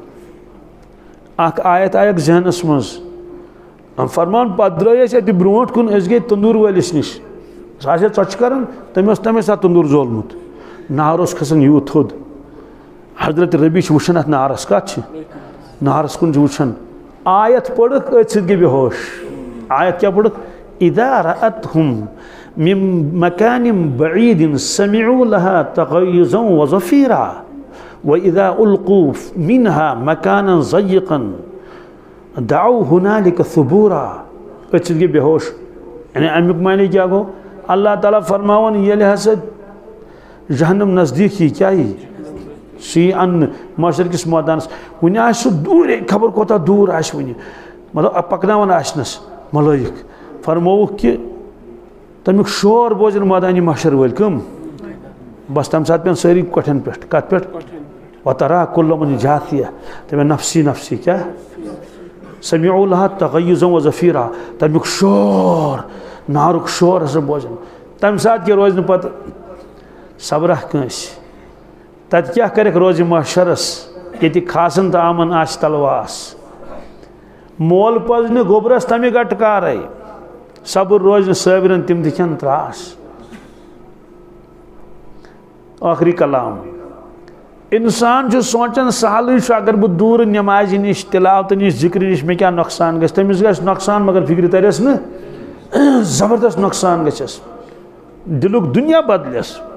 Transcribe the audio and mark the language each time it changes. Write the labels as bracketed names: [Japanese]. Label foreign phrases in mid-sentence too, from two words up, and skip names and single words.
[Kashmiri] اکھ آیت آیکھ ذہنس منٛز فرمان پتہٕ درٛٲے أسۍ اتہِ برونٛٹھ کُن أسۍ گٔیے تندوٗر وٲلِس نِش سُہ آسہِ ہا ژۄچہِ کران تٔمۍ اوس تمے ساتہٕ تندوٗر زولمُت نار اوس کھسان یوٗت تھوٚد حضرت ربیع چھِ وٕچھان اتھ نارس کتھ چھِ نارس کُن چھِ وٕچھان آیت پٔرٕکھ أتھۍ سۭتۍ گٔے بے ہوش آیت کیٛاہ پٔرٕکھ [Arabic] اذا رأتهم من مكان بعيد سمعوا لها تغيظا وزفيرا وإذا ألقوا منها مكانا ضيقا دعوا هنالك ثبورا [Kashmiri] أتھ سۭتۍ گٔے بے ہوش یعنی امیُک معنی کیٛاہ گوٚو اللہ تعالیٰ فرماوان ییٚلہِ ہسا جہنم نزدیٖک یی کیٛاہ یی سُہ یی اننہٕ معاشر کِس مٲدانس وُنہِ آسہِ سُہ دوٗرے خبر کوتاہ دوٗر آسہِ وُنہِ مطلب پکناوان آسنس ملٲیِک فرمووُکھ کہِ تمیُک شور بوزن مٲدانہِ محشر وٲلۍ کٕم بس تمہِ ساتہٕ پیٚن سٲری کۄٹھٮ۪ن پٮ۪ٹھ کتھ پٮ۪ٹھ [Arabic] وترا کُلَ من جاثیہ [Kashmiri] دپن [Arabic] نفسی نفسی [Kashmiri] کیٛاہ [Arabic] سمعوا لها تغیظا وزفیرا [Kashmiri] تمیُک شور نارُک شور ہسا بوزن تمہِ ساتہٕ کیٛاہ روزِ نہٕ پتہٕ صبرا کٲنٛسہِ تتہِ کیٛاہ کرٮ۪کھ روزِ محشرس ییٚتہِ کھاسن تہٕ آمن آسہِ تلواس مول پز نہٕ گوٚبرس تمہِ گٹہٕ کارے صبر روزِ نہٕ صٲبرن تِم تہِ کھٮ۪ن تراس ٲخری کلام انسان چھُ سونچان سہلٕے چھُ اگر بہٕ دوٗرٕ نٮ۪مازِ نِش تلاوتہٕ نِش ذِکرِ نِش مےٚ کیٛاہ نۄقصان گژھِ تٔمِس گژھِ نۄقصان مگر فِکرِ ترٮ۪س نہٕ زبردست نۄقصان گژھٮ۪س دِلُک دُنیا بدلٮ۪س